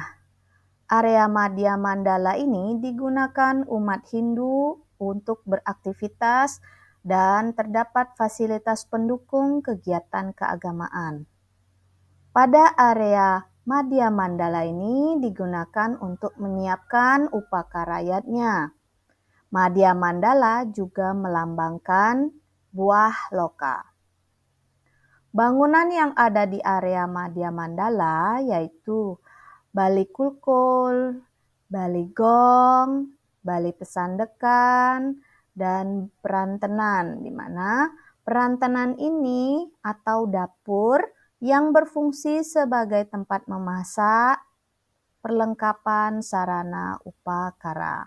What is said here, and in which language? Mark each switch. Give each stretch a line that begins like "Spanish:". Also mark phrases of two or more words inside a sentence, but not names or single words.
Indonesian: Area Madhya Mandala ini digunakan umat Hindu untuk beraktivitas dan terdapat fasilitas pendukung kegiatan keagamaan. Pada area Madhya Mandala ini digunakan untuk menyiapkan upakarayatnya. Madhya Mandala juga melambangkan buah loka. Bangunan yang ada di area Madhya Mandala yaitu Bali Kulkul, Bali Gong, Bali Pesandekan, dan Perantenan, di mana perantenan ini atau dapur yang berfungsi sebagai tempat memasak, perlengkapan sarana upakara.